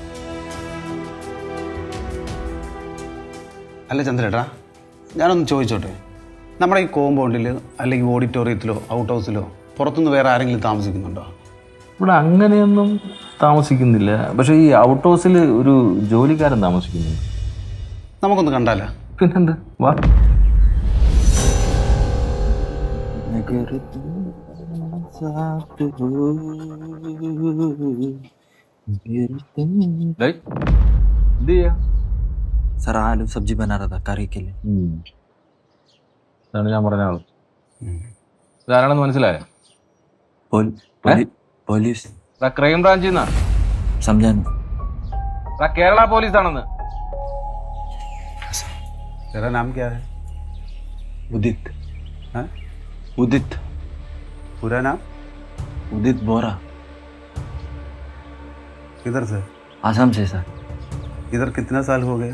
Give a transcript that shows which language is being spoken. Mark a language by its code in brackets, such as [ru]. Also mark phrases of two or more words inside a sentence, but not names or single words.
[ml] അല്ല ചന്ദ്രേട്ടാ, ഞാനൊന്ന് ചോദിച്ചോട്ടെ, നമ്മുടെ ഈ കോമ്പൗണ്ടിൽ അല്ലെങ്കിൽ ഓഡിറ്റോറിയത്തിലോ ഔട്ട് ഹൗസിലോ പുറത്തുനിന്ന് വേറെ ആരെങ്കിലും താമസിക്കുന്നുണ്ടോ? ഇവിടെ അങ്ങനെയൊന്നും താമസിക്കുന്നില്ല. പക്ഷേ ഈ ഔട്ട് ഹൗസിൽ ഒരു ജോലിക്കാരൻ താമസിക്കുന്നുണ്ട്. നമുക്കൊന്ന് കണ്ടാലോ? പിന്നെന്ത്, വാ. [hi] सर आलू सब्जी बना रहा था करी के लिए। [ml] ഇതാണ് ഞാൻ പറഞ്ഞ ആള്. ഇതാരാണെന്ന് മനസ്സിലായോ? [hi] पुलिस [ml] ക്രൈം ബ്രാഞ്ചിൽ നിന്നാ. [hi] समझा [ml] കേരള പോലീസ് ആണെന്ന്. [hi] तेरा नाम क्या है? उदित हाँ? उदित पूरा नाम? उदित बोरा किधर से? आसाम से सर। इधर कितना साल हो गया?